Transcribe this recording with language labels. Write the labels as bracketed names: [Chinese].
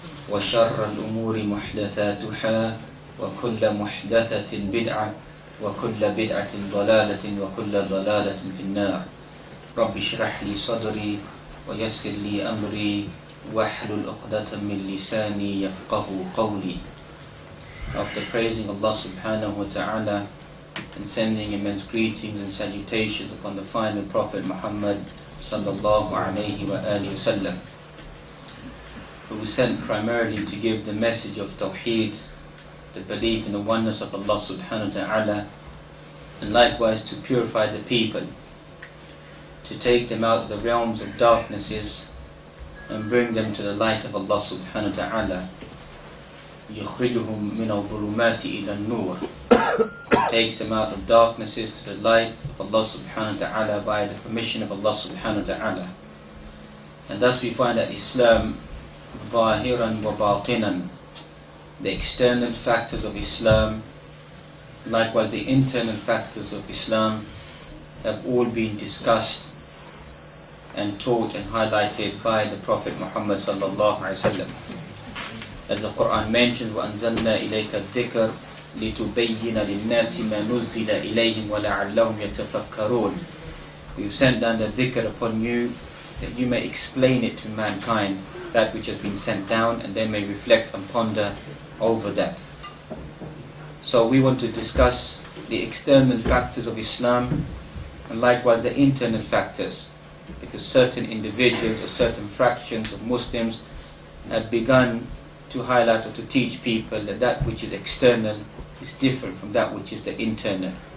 [Arabic] وشر الأمور محدثاتها وكل محدثة بدعة وكل بدعة ضلالة وكل ضلالة في النار رب اشرح لي صدري ويسر لي أمري واحلل عقدة من لساني يفقه قولي. [English] After praising Allah subhanahu wa ta'ala and sending immense greetings and salutations upon the final Prophet Muhammad sallallahu alayhi wa alihi wa sallam, who was sent primarily to give the message of Tawheed, the belief in the oneness of Allah subhanahu wa ta'ala, and likewise to purify the people, to take them out of the realms of darknesses and bring them to the light of Allah subhanahu wa ta'ala. [Arabic] يخرجهم من الظلمات إلى النور, [English] takes them out of darknesses to the light of Allah subhanahu wa ta'ala by the permission of Allah subhanahu wa ta'ala. And thus we find that Islam, [Arabic] ظاهرا وباطنا, [English] the external factors of Islam, likewise the internal factors of Islam, have all been discussed and taught and highlighted by the Prophet Muhammad sallallahu alaihi wasallam. As the Quran mentions, [Arabic] وَأَنزَلْنَا إِلَيْكَ الذِّكْرَ لِتُبَيِّنَ لِلنَّاسِ مَا نُزِّلَ إِلَيْهِمْ وَلَعَلَّهُمْ يَتَفَكَّرُونَ. [English] We've sent down the dhikr upon you that you may explain it to mankind, that which has been sent down, and they may reflect and ponder over that. So we want to discuss the external factors of Islam and likewise the internal factors, because certain individuals or certain fractions of Muslims have begun to highlight or to teach people that that which is external is different from that which is the internal.